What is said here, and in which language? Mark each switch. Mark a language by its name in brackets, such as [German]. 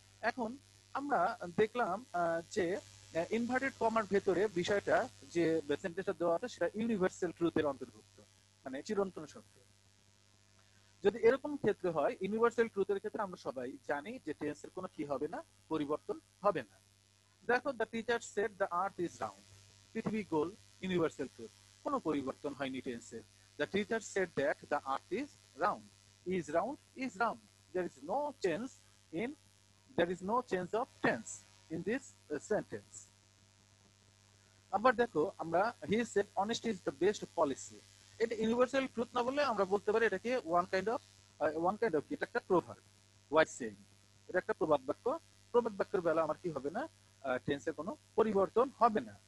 [Bangla] এখন আমরা দেখলাম যে ইনভার্টেড কমার ভেতরে বিষয়টা যে সেন্টেন্সটা দেওয়া আছে সেটা ইউনিভার্সাল ট্রুথের অন্তর্ভুক্ত, মানে চিরন্তন সত্য। যদি এরকম ক্ষেত্রে হয়, ইউনিভার্সাল ট্রুথের ক্ষেত্রে আমরা সবাই জানি যে টেন্সের কোনো কি হবে না, পরিবর্তন হবে না। দেখো, [English] the teacher said the earth is round, [Bangla] পৃথিবী গোল, ইউনিভার্সাল ট্রুথ, কোনো পরিবর্তন হয়নি টেন্সের। [English] The teacher said that the earth is round is round, there is no change in there is no change of tense in this sentence. [Bangla] আবার দেখো, আমরা [English] he said honesty is the best policy, [Bangla] এটা universal truth না বলে আমরা বলতে পারি এটাকে [English] one kind of [Bangla] এটা একটা প্রভাব, [English] wise saying, [Bangla] এটা একটা প্রবাদ বাক্য। প্রবাদ বাক্যের বেলা আমার কি হবে না, টেন্সের কোনো পরিবর্তন হবে না।